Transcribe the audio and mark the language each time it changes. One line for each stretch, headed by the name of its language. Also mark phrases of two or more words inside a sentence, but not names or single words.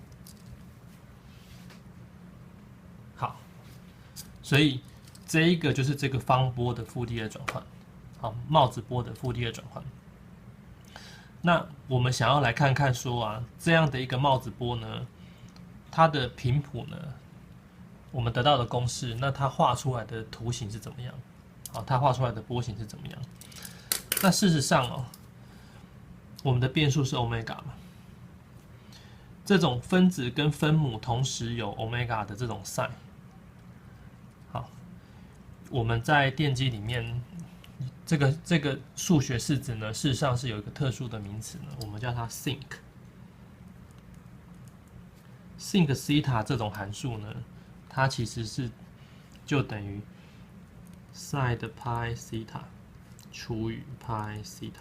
Chinese: 好，所以這一個就是這個方波的傅立葉轉換，好，帽子波的傅立葉轉換。那我們想要來看看說啊，這樣的一個帽子波呢，它的頻譜呢，我們得到的公式，那它畫出來的圖形是怎麼樣？好，它畫出来的波形是怎麼樣？那事實上哦，我們的變數是歐米伽嘛，這種分子跟分母同時有歐米伽的這種 sin， 好，我們在電機裡面。這個數學式子呢，事實上是有一個特殊的名詞呢，我們叫它 sinc。sinc 西塔這種函數呢，它其實是就等於 sin 的派西塔除以派西塔。